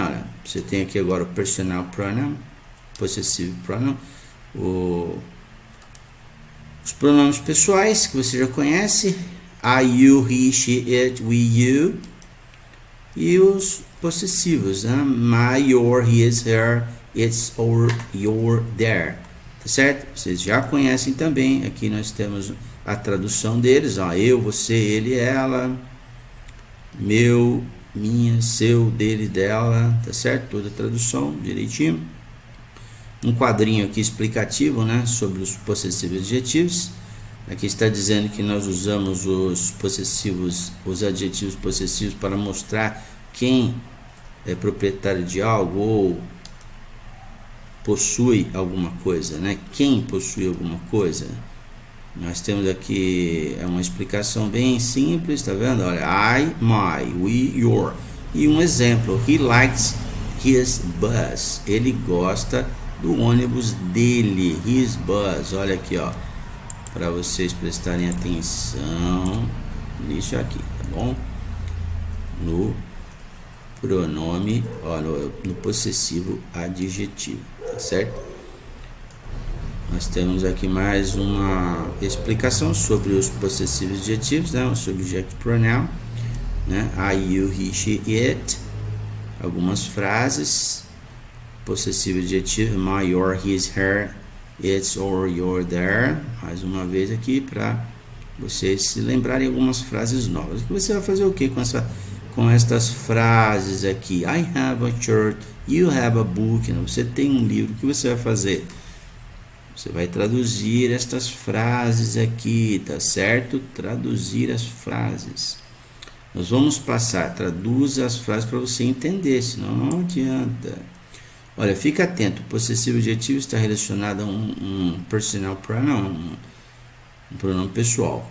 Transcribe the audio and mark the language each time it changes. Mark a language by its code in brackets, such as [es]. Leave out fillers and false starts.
[pt] Olha, você tem aqui agora o personal pronoun, possessive pronoun, os pronomes pessoais que você já conhece, [en] I, you, he, she, it, we, you, [pt] e os possessivos, né? [en] My, your, his, her, its, or, your, their, [pt] tá certo? Vocês já conhecem também, aqui nós temos a tradução deles, ó, eu, você, ele, ela, meu, minha, seu, dele, dela, tá certo? Toda a tradução direitinho. Um quadrinho aqui explicativo, né, sobre os possessivos adjetivos. Aqui está dizendo que nós usamos os adjetivos possessivos para mostrar quem é proprietário de algo ou possui alguma coisa, né? Quem possui alguma coisa. Nós temos aqui uma explicação bem simples, tá vendo? [en] Olha, I, my, we, your. [pt] E um exemplo, [en] he likes his bus. [pt] Ele gosta do ônibus dele, [en] his bus. [pt] Olha aqui, ó, para vocês prestarem atenção nisso aqui, tá bom? No pronome, ó, no possessivo adjetivo, tá certo? Nós temos aqui mais uma explicação sobre os possessivos adjetivos, né? O subject pronoun, né? [en] I, you, he, she, it. [pt] Algumas frases. [en] Possessivo adjetivo, my, your, his, her, its, or, your, their. [pt] Mais uma vez aqui para vocês se lembrarem algumas frases novas. Você vai fazer o que com estas frases aqui? [en] I have a shirt, you have a book. [pt] Você tem um livro. O que você vai fazer? Você vai traduzir estas frases aqui, tá certo? Traduzir as frases. Nós vamos passar, traduza as frases para você entender, senão não adianta. Olha, fica atento, o possessivo adjetivo está relacionado a um personal pronoun, um pronome pessoal.